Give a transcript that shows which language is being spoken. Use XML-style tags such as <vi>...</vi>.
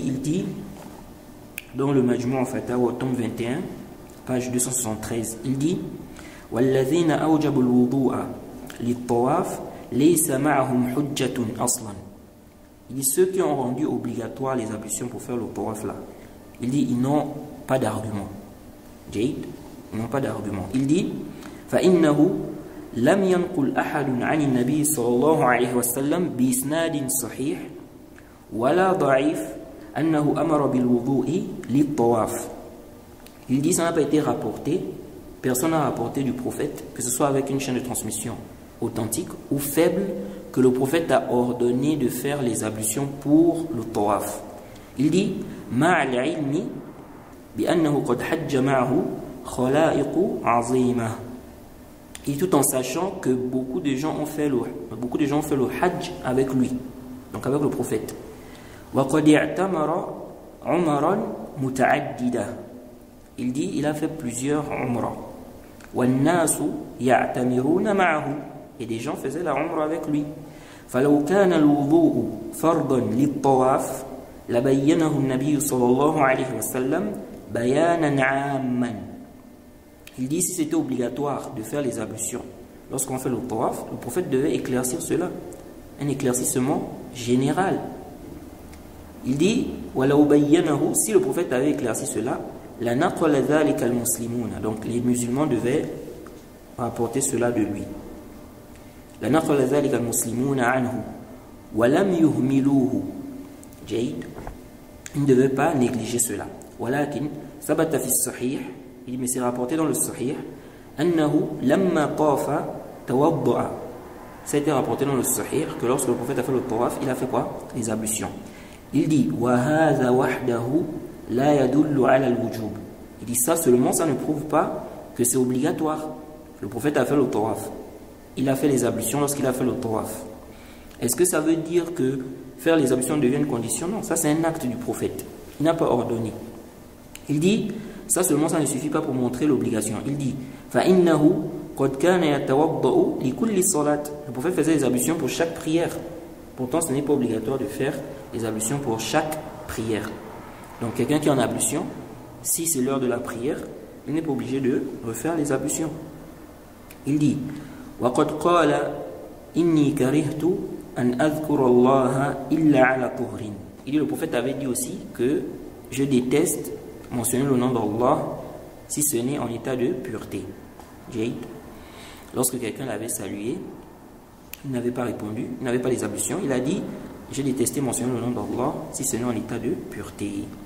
<fr>Il dit, dans le Majmu' al-Fatawa, tome 21, page 273, il dit</fr> <ar>وَالَّذِينَ أَوْجَبُوا الْوُضُوءَ لِلطَّوَافِ لَيْسَ مَعَهُمْ حُجَّةٌ أَصْلًا.</ar> <fr>Il dit ceux qui ont rendu obligatoire les ablutions pour faire le tawaf là. Il dit ils n'ont pas d'argument. Ils n'ont pas d'argument.</fr> <ar>Il dit فَإِنَّهُ لَمْ يَنْقُلْ أَحَدٌ عَنِ النَّبِيِّ صلى الله عليه وسلم بإسناد صحيح ولا ضعيف أنه أمر بالوضوء للطواف.</ar> <fr>Il dit ça n'a pas été rapporté, personne n'a rapporté du prophète, que ce soit avec une chaîne de transmission authentique ou faible, que le prophète a ordonné de faire les ablutions pour le tawaf.</fr> <ar>Il dit مع العلم بأنه قد حج معه خلائق عظيمة.</ar> <fr>Et tout en sachant que beaucoup de gens ont fait le hajj avec lui, donc avec le prophète.</fr> <ar>وقد اعتمر عمرا متعددا.</ar> <fr>Il dit il a fait plusieurs umrah.</fr> <ar>والناس يعتمرون معه.</ar> <fr>Et des gens faisaient la umrah avec lui.</fr> <ar>فلو كان الوضوء فرضا للطواف لبينه النبي صلى الله عليه وسلم بيانا عاما.</ar> <fr>Il dit si c'était obligatoire de faire les ablutions lorsqu'on fait le tawaf, le prophète devait éclaircir cela, un éclaircissement général. Il dit</fr> <ar>ولو بينه,</ar> <fr>si le prophète avait éclairci cela,</fr> <ar>لنقل ذلك المسلمون,</ar> <fr>donc les musulmans devaient rapporter cela de lui.</fr> <ar>لنقل ذلك المسلمون عنه ولم يهملوه. جيد.</ar> <fr>Ils ne devaient pas négliger cela.</fr> <ar>ولكن ثبت في الصحيح,</ar> <fr>il dit mais c'est rapporté dans le Sahih,</fr> <ar>أنه لما طاف توضأ.</ar> <fr>Ça a été rapporté dans le Sahih que lorsque le prophète a fait le tawaf, il a fait quoi? Les ablutions.</fr> <ar>Il dit وهذا وحده لا يدل على الوجوب.</ar> <fr>Il dit ça seulement, ça ne prouve pas que c'est obligatoire. Le prophète a fait le tawaf, il a fait les ablutions lorsqu'il a fait le tawaf. Est-ce que ça veut dire que faire les ablutions devient une condition? Non, ça c'est un acte du prophète, il n'a pas ordonné. Il dit ça seulement, ça ne suffit pas pour montrer l'obligation.</fr> <ar>Il dit فإنه قد كان يتوضأ لكل صلاة.</ar> <fr>Le prophète faisait les ablutions pour chaque prière. Pourtant ce n'est pas obligatoire de faire les ablutions pour chaque prière. Donc quelqu'un qui est en ablution, si c'est l'heure de la prière, il n'est pas obligé de refaire les ablutions.</fr> <ar>Il dit وقد قال إني كرهت أن أذكر الله إلا على طهر.</ar> <fr>Il dit le prophète avait dit aussi que je déteste mentionner le nom d'Allah si ce n'est en état de pureté. Jade. Lorsque quelqu'un l'avait salué, il n'avait pas répondu, il n'avait pas les ablutions, il a dit j'ai détesté mentionner le nom d'Allah si ce n'est en état de pureté.</fr>